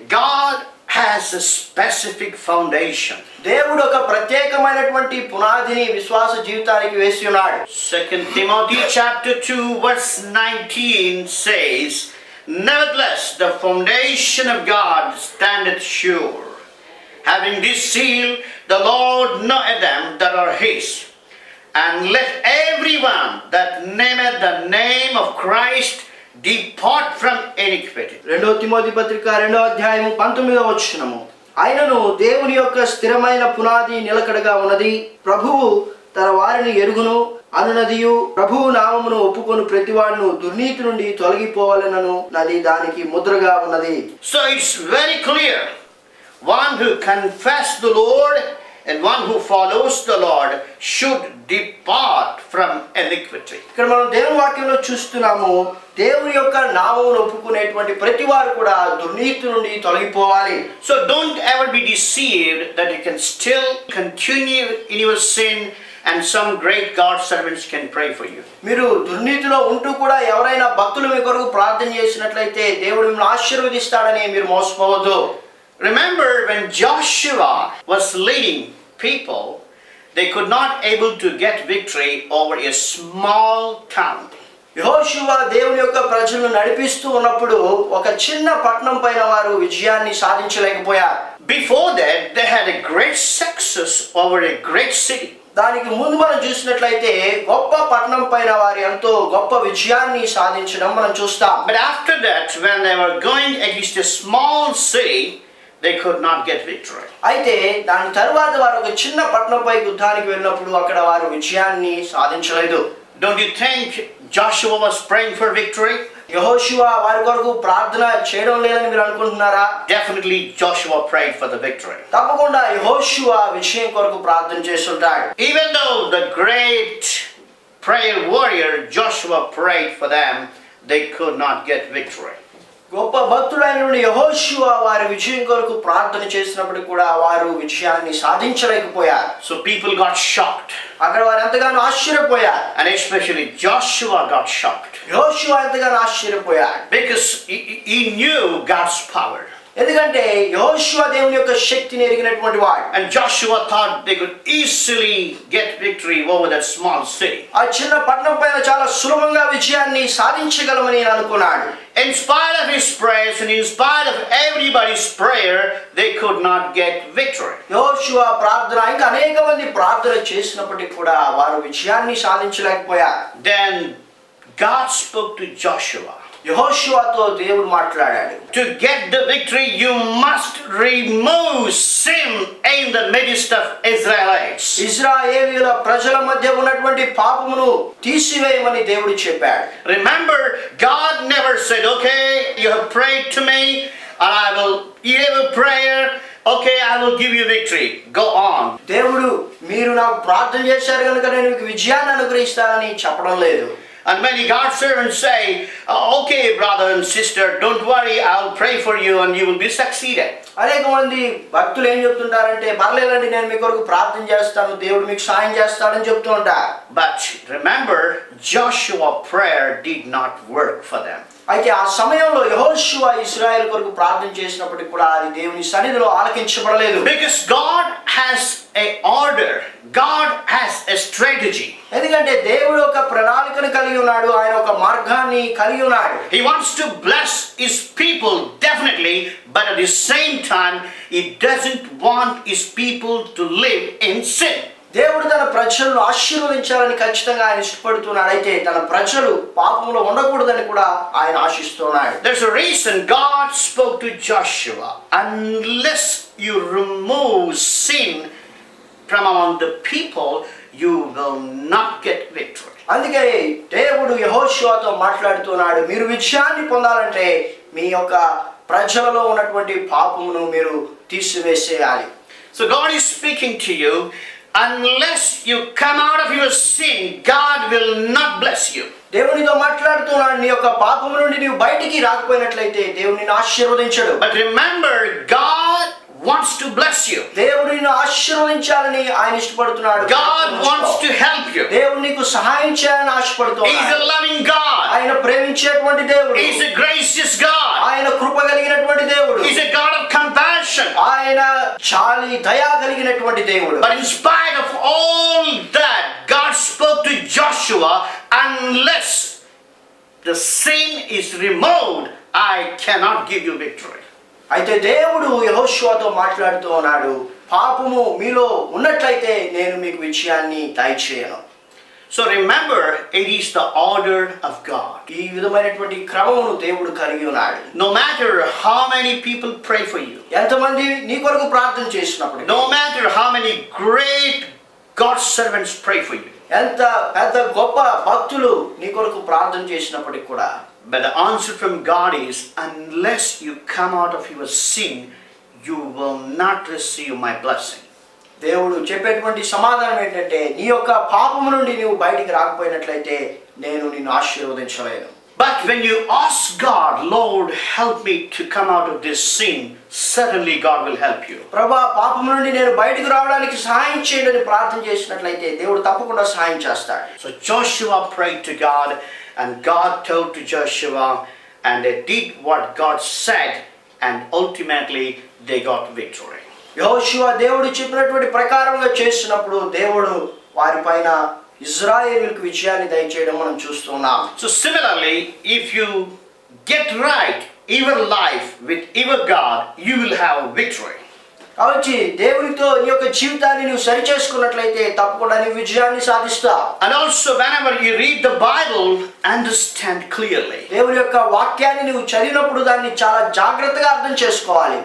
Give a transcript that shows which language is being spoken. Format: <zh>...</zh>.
<en>God has a specific foundation.</en> <te>దేవుడు ఒక ప్రత్యేకమైనటువంటి పునాదిని విశ్వాస జీవితానికి వేసి ఉన్నాడు.</te> <en>2 Timothy chapter 2 verse 19 says, nevertheless the foundation of God standeth sure, having this seal, the Lord knoweth them that are his. And let everyone that nameth the name of Christ depart from iniquity.</en> <te>2 Timothy పత్రిక 2వ అధ్యాయము 19వ వచనము, ఆయనను దేవుని యొక్క స్థిరమైన పునాది నిలకడగా ఉన్నది, ప్రభువు తన వారిని ఎరుగును అనునదియు, ప్రభువు నామమును ఒప్పుకొను ప్రతివాడును దుర్నీతి నుండి తొలగిపోవాలనను నది దానికి ముద్రగా ఉన్నది.</te> <en>So it's very clear, one who confesses the Lord and one who follows the Lord should depart from iniquity.</en> <te>ఇక్కడ మనం దేవుని వాక్యంలో చూస్తున్నాము, దేవుని యొక్క నామమును ఒప్పుకునేటువంటి ప్రతి వారు కూడా దుర్నీతి నుండి తొలగిపోవాలి.</te> <en>So don't ever be deceived that you can still continue in your sin and some great God servants can pray for you.</en> <te>మీరు దుర్నీతిలో ఉంటూ కూడా ఎవరైనా భక్తులు మీ కొరకు ప్రార్థన చేసినట్లయితే దేవుడు మిమ్మల్ని ఆశీర్వదిస్తాడని మీరు మోసపోవద్దు.</te> <en>Remember when Joshua was leading people, they could not able to get victory over a small town.</en> <te>యెహోషువ దేవుని యొక్క ప్రజలను నడిపిస్తూ ఉన్నప్పుడు ఒక చిన్న పట్టణం పైన వారు విజయాన్ని సాధించలేకపోయారు.</te> <en>Before that, they had a great success over a great city.</en> <te>దానికి ముందు మనం చూసినట్లయితే గొప్ప పట్టణం పైన వారు ఎంతో గొప్ప విజయాన్ని సాధించడం మనం చూస్తాం.</te> <en>But after that, when they were going against a small city, they could not get victory.</en> <te>అయితే దాని తర్వాత వారు ఒక చిన్న పట్టణంపై యుద్ధానికి వెళ్ళినప్పుడు అక్కడ వారు విజయాన్ని సాధించలేదు.</te> <en>Don't you think Joshua was praying for victory?</en> <te>యెహోషువ వారి కొరకు ప్రార్థన చేయడం లేదని మీరు అనుకుంటున్నారా?</te> <en>Definitely Joshua prayed for the victory.</en> <te>తప్పకుండా యెహోషువ విజయం కొరకు ప్రార్థన చేస్తుంటాడు.</te> <en>Even though the great prayer warrior Joshua prayed for them, they could not get victory.</en> <te>గొప్ప భక్తుడైన యెహోషువ వారి విజయం కొరకు ప్రార్థన చేసినప్పుడు కూడా వారు విజయాన్ని సాధించలేకపోయారు.</te> <en>So people got shocked.</en> <te>అక్కడ వారు ఎంతగానో ఆశ్చర్యపోయారు.</te> <en>And especially Joshua got shocked.</en> <te>యెహోషువ ఎంతగానో ఆశ్చర్యపోయాడు.</te> <en>Because he knew God's power.</en> <te>ఎందుకంటే యెహోషువ దేవుని యొక్క శక్తిని ఎరిగినటువంటి వాడు.</te> <en>And Joshua thought they could easily get victory over that small city.</en> <te>ఆ చిన్న పట్టణం పైన చాలా సులభంగా విజయాన్ని సాధించగలమని అనుకున్నాడు.</te> <en>In spite of his prayers and in spite of everybody's prayer, they could not get victory.</en> <te>యెహోషువ ప్రార్థన ఇంకా అనేక మంది ప్రార్థన చేసినప్పటికీ కూడా వారు విజయాన్ని సాధించలేకపోయారు.</te> <en>Then God spoke to Joshua.</en> <te>యెహోషువతో దేవుడు మాట్లాడాడు.</te> <en>To get the victory, you must remove sin in the midst of Israelites.</en> <te>ఇశ్రాయేలీయుల ప్రజల మధ్య ఉన్నటువంటి పాపమును తీసివేయమని దేవుడు చెప్పాడు.</te> <en>Remember, God never said, okay, you have prayed to me and I will hear your prayer. Okay, I will give you victory. Go on.</en> <te>దేవుడు మీరు నాకు ప్రార్థన చేశారు కనుక నేను మీకు విజయాన్ని అనుగ్రహిస్తానని చెప్పడం లేదు.</te> <en>And many God's servants say, okay, brother and sister, don't worry, I'll pray for you and you will be succeeded.</en> <te>అనేక మంది భక్తులు ఏం చెప్తుంటారంటే పర్లేదండి నేను మీ కొరకు ప్రార్థన చేస్తాను దేవుడు మీకు సాయం చేస్తాడని చెప్తూ ఉంటారు.</te> <en>But remember, Joshua's prayer did not work for them.</en> <te>అయితే ఆ సమయంలో యెహోషువ ఇశ్రాయేలు కొరకు ప్రార్థన చేసినప్పటికీ కూడా అది దేవుని సన్నిధిలో ఆలకించబడలేదు.</te> <en>Because God has a order. God has a strategy.</en> <te>ఎందుకంటే దేవుడు ఒక ప్రణాళికను కలిగి ఉన్నాడు. ఆయన ఒక మార్గాన్ని కలిగి ఉన్నాడు.</te> <en>He wants to bless his people definitely, but at the same time he doesn't want his people to live in sin.</en> <te>దేవుడు తన ప్రజలను ఆశీర్వదించాలని ఖచ్చితంగా ఆయన ఇష్టపడుతున్నాడు. అయితే తన ప్రజలు పాపంలో ఉండకూడదని కూడా ఆయన ఆశిస్తున్నాడు.</te> <en>There's a reason God spoke to Joshua. Unless you remove sin from among the people, you will not get victory.</en> <te>అందుకే దేవుడు యెహోషువతో మాట్లాడుతున్నాడు, మీరు విజయాన్ని పొందాలంటే మీ యొక్క ప్రజలలో ఉన్నటువంటి పాపమును మీరు తీసివేసేయాలి.</te> <en>So God is speaking to you. Unless you come out of your sin, God will not bless you.</en> <te>దేవునితో మాట్లాడుతున్నాడు, నీ యొక్క పాపము నుండి నీవు బయటికి రాకపోయినట్లయితే దేవుడు నిన్ను ఆశీర్వదించడు.</te> <en>But remember, God wants to bless you.</en> <te>దేవుడు నిన్ను ఆశీర్వదించాలని ఆయన ఇష్టపడుతున్నాడు.</te> <en>God wants to help you.</en> <te>దేవుడు నీకు సహాయం చేయాలని ఆశపడుతున్నాడు.</te> <en>He is a loving God.</en> <te>ఆయన ప్రేమించేటువంటి దేవుడు.</te> <en>He is a gracious God.</en> <te>ఆయన కృప కలిగినటువంటి దేవుడు.</te> <en>He is a God of compassion.</en> <te>ఆయన చాలి దయ కలిగినటువంటి దేవుడు.</te> <en>But in spite of all that, God spoke to Joshua, unless the sin is removed, I cannot give you victory.</en> <te>అయితే దేవుడు యెహోషువతో మాట్లాడుతూ ఉన్నాడు, పాపము మీలో ఉన్నట్లయితే నేను మీకు విజయాన్ని దయచేయను.</te> <en>So remember, it is the order of God.</en> <te>ఈ విధమైనటువంటి క్రమమును దేవుడు కలిగి ఉన్నాడు.</te> <en>No matter how many people pray for you,</en> <te>ఎంతమంది నీ కొరకు ప్రార్థన చేసినప్పుడు,</te> <en>no matter how many great God's servants pray for you,</en> <te>ఎంత పెద్ద గొప్ప భక్తులు నీ కొరకు ప్రార్థన చేసినప్పటికి కూడా,</te> <en>but the answer from God is, unless you come out of your sin, you will not receive my blessing.</en> <te>దేవుడు చెప్పేటువంటి సమాధానం ఏంటంటే నీ యొక్క పాపము నుండి నీవు బయటికి రాకపోయినట్లయితే నేను నిన్ను ఆశీర్వదించలేను.</te> <en>But when you ask God, Lord, help me to come out of this sin, certainly God will help you.</en> <te>ప్రభా పాపం నుండి నేను బయటికి రావడానికి సహాయం చేయండి అని ప్రార్థన చేసినట్లయితే దేవుడు తప్పకుండా సహాయం చేస్తాడు.</te> <en>So Joshua prayed to God, and God told to Joshua, and they did what God said, and ultimately they got victory.</en> <te>యెహోషువ దేవుడు చెప్పినటువంటి ప్రకారంగా చేసినప్పుడు దేవుడు వారిపైన ఇశ్రాయేలుకు విజయాన్ని దయచేయడం మనం చూస్తున్నాం.</te> <en>So similarly, if you get right your life with your God, you will have victory.</en> <te>కాబట్టి దేవునితో నీ యొక్క జీవితాన్ని నువ్వు సరి చేసుకున్నట్లయితే తప్పకుండా నీ విజయాన్ని సాధిస్తావు.</te> <en>And also whenever you read the Bible, understand clearly.</en> <te>దేవుని యొక్క వాక్యాన్ని నువ్వు చదివినప్పుడు దాన్ని చాలా జాగ్రత్తగా అర్థం చేసుకోవాలి.</te>